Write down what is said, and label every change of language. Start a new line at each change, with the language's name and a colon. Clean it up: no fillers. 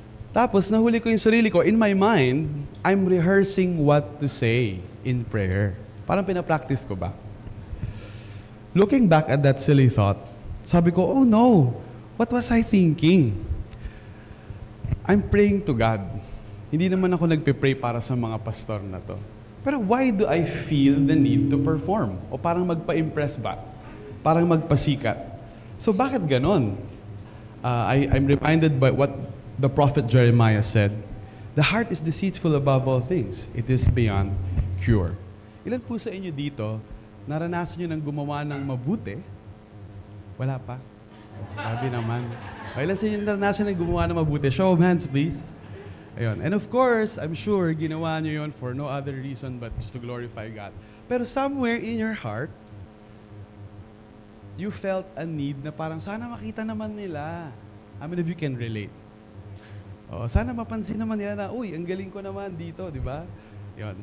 Filipino: Tapos, nahuli ko yung sarili ko.
English: In my mind, I'm rehearsing what to say in prayer.
Filipino: Parang pinapractice ko ba?
English: Looking back at that silly thought,
Filipino: sabi ko,
English: oh no, what was I thinking? I'm praying to God.
Filipino: Hindi naman ako nagpe-pray para sa mga pastor na to. Pero
English: why do I feel the need to perform?
Filipino: O parang magpa-impress ba? Parang magpasikat. So bakit ganon?
English: I'm reminded by what the prophet Jeremiah said, the heart is deceitful above all things. It is beyond cure.
Filipino: Ilan po sa inyo dito, naranasan nyo ng gumawa ng mabuti? Wala pa? Grabe naman. Ilan sa inyo naranasan ng gumawa ng mabuti?
English: Show of hands, please.
Filipino: Ayun.
English: And of course, I'm sure
Filipino: ginawa nyo yun
English: for no other reason but just to glorify God. Pero somewhere in your heart, you felt a need
Filipino: na parang sana makita naman nila.
English: How many of you can relate? Oh, sana mapansin naman nila na, uy, ang galing ko naman dito, di ba? Yun.